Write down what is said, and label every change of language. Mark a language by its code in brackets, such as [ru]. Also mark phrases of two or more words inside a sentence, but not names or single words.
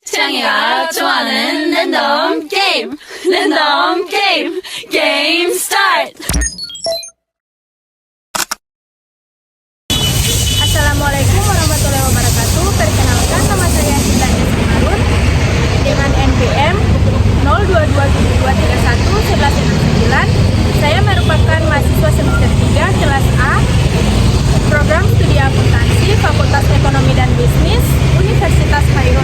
[ko] 고양이가 좋아하는 [en] random game! Random game! Game start! [ar] السلام عليكم ورحمة الله وبركاته. [id] Perkenalkan, nama saya Sinta Marun dengan NPM 0227231169. Saya merupakan mahasiswa semester 3 kelas A program studi akuntansi Fakultas Ekonomi dan Bisnis Universitas Khairun.